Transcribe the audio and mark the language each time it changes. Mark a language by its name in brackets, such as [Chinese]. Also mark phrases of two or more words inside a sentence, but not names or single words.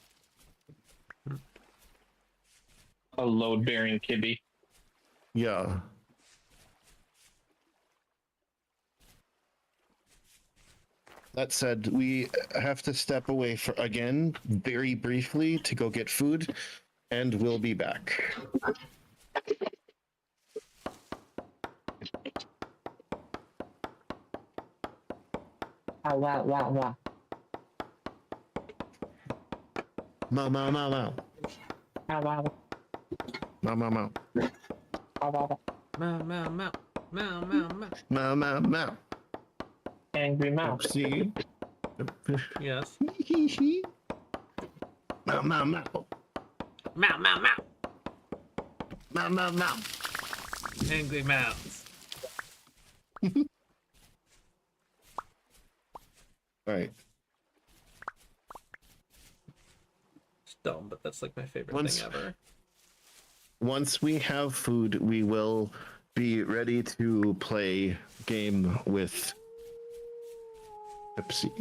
[English] A load-bearing Kibbsy. Yeah. That said, we have to step away for again, very briefly, to go get food, and we'll be back. Wow. Mau, mau, mau, mau. Mau, mau, mau. Meow, meow, meow. Meow, meow, meow. Mau, mau, mau. Angry mouse. See? Yes. Mau, mau, mau. Meow, meow, meow. Mau, mau, mau. Angry mouse. Alright. It's dumb, but that's like my favorite Once- thing ever. Once we have food, we will be ready to play game with Kibbsy.